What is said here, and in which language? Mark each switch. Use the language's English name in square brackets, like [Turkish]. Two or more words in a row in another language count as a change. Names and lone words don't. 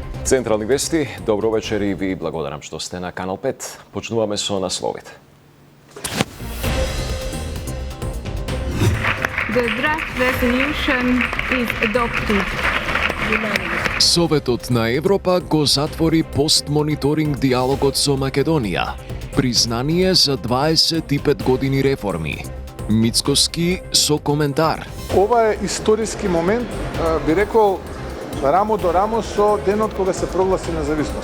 [Macedonian] Централни вести, добро вечер и ви благодарам што сте на Канал 5. Почнуваме со насловите. [English] The draft resolution is adopted. [Macedonian] Советот на Европа го затвори постмониторинг диалогот со Македонија. Признание за 25 години реформи. Мицкоски со коментар. Ова е историски момент, би рекол, рамо до рамо со денот кога се прогласи независност.